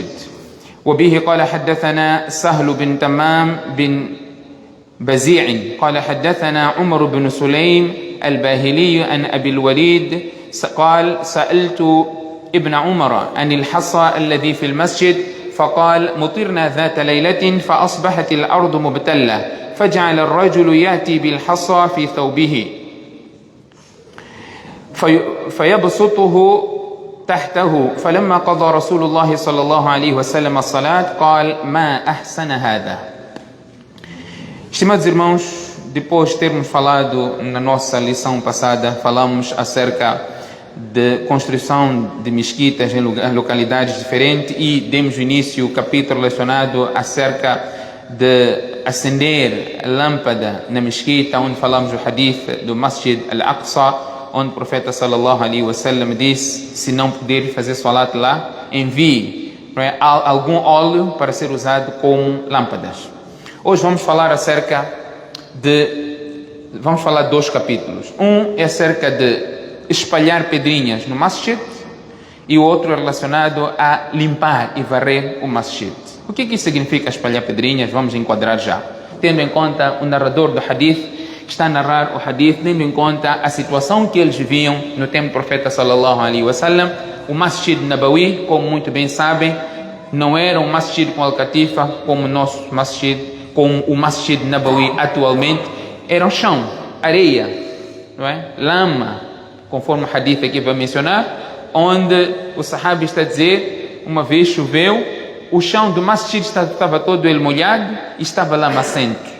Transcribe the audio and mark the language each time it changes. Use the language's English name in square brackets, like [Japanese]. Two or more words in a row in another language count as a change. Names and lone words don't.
[Arabic] وبه قال: حدثنا سهل بن تمام بن بزيع قال: حدثنا عمر بن سليم الباهلي عن أبي الوليد قال: سألت ابن عمر عن الحصى الذي في المسجد فقال: مطرنا ذات ليلة فأصبحت الأرض مبتلة، فجعل الرجل يأتي بالحصى في ثوبه فيبسطه تحته، فلما قضى رسول الله صلى الله عليه وسلم الصلاة قال: ما أحسن هذا. [Portuguese] Estimados irmãos, depois de termos falado na nossa lição passada, falamos acerca de construção de mesquitas em localidades diferentes e demos início ao capítulo relacionado acerca de acender a lâmpada na mesquita, onde falamos o hadith do Masjid al-Aqsa, onde o profeta [Arabic] صلى الله عليه وسلم [Portuguese] disse: se não puder fazer salat lá, envie algum óleo para ser usado como lâmpadas. Hoje vamos falar dois capítulos. Um é acerca de espalhar pedrinhas no masjid e o outro é relacionado a limpar e varrer o masjid. O que isso significa espalhar pedrinhas? Vamos enquadrar já, tendo em conta o narrador do hadith que está a narrar o hadith, tendo em conta a situação que eles viviam no tempo do profeta [Arabic] صلى الله عليه وسلم. [Portuguese] O Masjid Nabawi, como muito bem sabem, não era um masjid com al-Katifa como o nosso masjid, como o Masjid Nabawi atualmente. Era um chão, areia, não é? Lama, conforme o hadith aqui vai mencionar, onde o sahabi está a dizer: uma vez choveu, o chão do masjid estava todo ele molhado e estava lamacento.